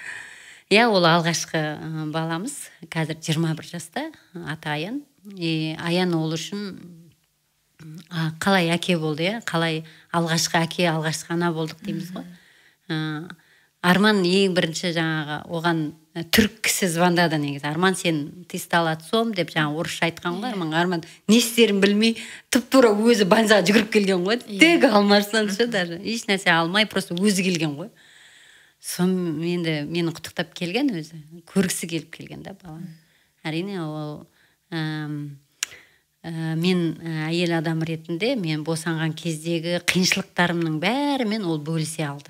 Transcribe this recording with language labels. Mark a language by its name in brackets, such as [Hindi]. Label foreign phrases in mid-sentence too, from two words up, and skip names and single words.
[Kazakh] Ол алғашқы баламыз, қазір 21 жаста, аты Аян. Аян ол үшін қалай әке болды, қалай алғашқы әке, алғашқы ана болдық дейміз ғой. Арман ең бірінші жаңағы оған түрік кісі звондады негізі. Арман, сен [Russian] ты стал отцом [Kazakh] деп жаңағы орысша айтқан ғой. Арман не істерін білмей тұп-тура өзі больницаға жүгіріп келген ғой. Тек алмастан ше даже еш нәрсе алмай просто өзі келген ғой. Сон енді мені құттықтап келген өзі. Көргісі келіп келген да баланы. Әрине ол мен әйел адам ретінде мен босанған кездегі қиыншылықтарымның бәрімен ол бөлісе алды.